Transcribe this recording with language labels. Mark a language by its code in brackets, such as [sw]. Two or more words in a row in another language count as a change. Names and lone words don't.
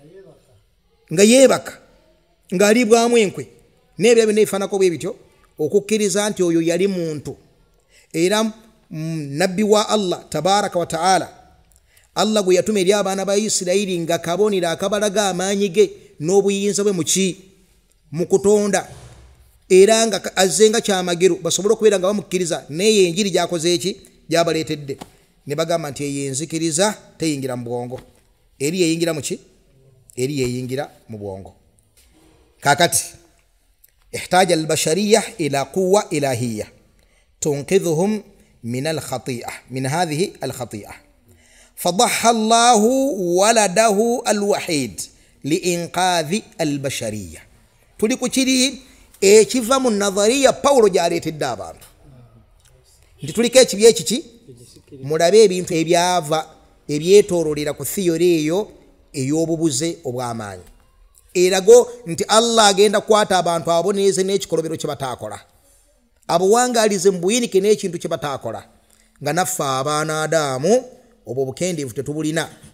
[lg] nga yeebaka, ng'alibwamu enkwe n'ebyo byonna ebifaanako bwe bityo, okukkiriza nti oyo yali muntu era nabbi wa Allah [ar] تبارك وتعالى, [lg] Allah gwe yatuma eri abaana ba Isirayiri nga kabonera akabalaga amaanyi ge n'obuyinza bwe mu kutonda, era nga azze nga kyamagero basobole okubeera nga bamukkiriza, naye enjiri gyakoze eki gyabaleetedde, ne bagamba nti eyo enzikiriza teyingira mu bwongo, eri yeyingira mu ki? Eri yeyingira mu bwongo. [ar] Kakati احتاجت البشرية إلى قوة إلهية تنقذهم من الخطيئة، من هذه الخطيئة, فضحى الله ولده الوحيد لإنقاذ البشرية. [lg] tuli ku kiri ekiva mu nadhariya Paulo gy'aleetedde abantu nti tuliko ekibi ekiki, mulabe ebintu ebyava ebyetoololera ku thiyori eyo ey'obubuze obw'amaanyi, erago nti Allah agenda kukwata abantu aboneeze n'ekikolobero kye bataakola, abuwangaalize mu buyinike n'ekintu kye bataakola, nga naffe abaana Adamu obwo obukendeevu tetubulina.